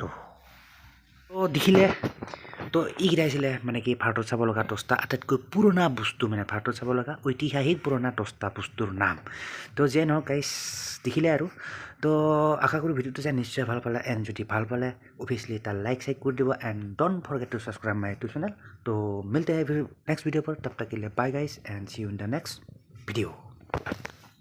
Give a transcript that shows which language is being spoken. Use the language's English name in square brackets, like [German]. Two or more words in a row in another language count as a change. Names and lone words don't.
[Assamese] তো দেখিলে, তো এইকেইটা আছিলে মানে কি ভাৰতত চাব লগা 10টা আটাইতকৈ পুৰণা বস্তু, মানে ভাৰতত চাব লগা ঐতিহাসিক পুৰণা 10টা বস্তুৰ নাম। তো যে নহওক গাইছ, দেখিলে আৰু। তো আশা কৰোঁ ভিডিঅ'টো চাই নিশ্চয় ভাল পালে। এণ্ড যদি ভাল পালে অভিয়াছলি এটা লাইক চাইক কৰি দিব। এণ্ড [English] Don't forget to subscribe my YouTube channel. [Hindi] तो मिलते हैं [English] next video [Hindi] पर, तब तक के लिए [English] bye guys and see you in the next video.